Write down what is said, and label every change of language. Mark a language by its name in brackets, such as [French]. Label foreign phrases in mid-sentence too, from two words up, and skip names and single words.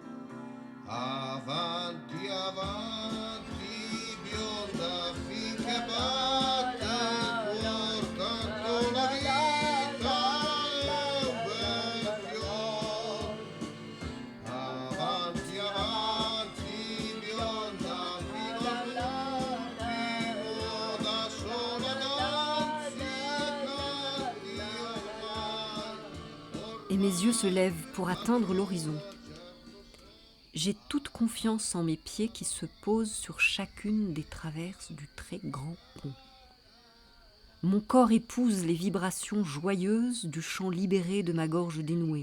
[Italian] Avanti, avanti, bionda, finché batte il cuor, tanto la vita è un bel fior. Avanti, avanti, bionda, fino all'ultimo, da sola danzi e canti ormai. [French] Et mes yeux se lèvent pour atteindre l'horizon. J'ai toute confiance en mes pieds qui se posent sur chacune des traverses du très grand pont. Mon corps épouse les vibrations joyeuses du chant libéré de ma gorge dénouée.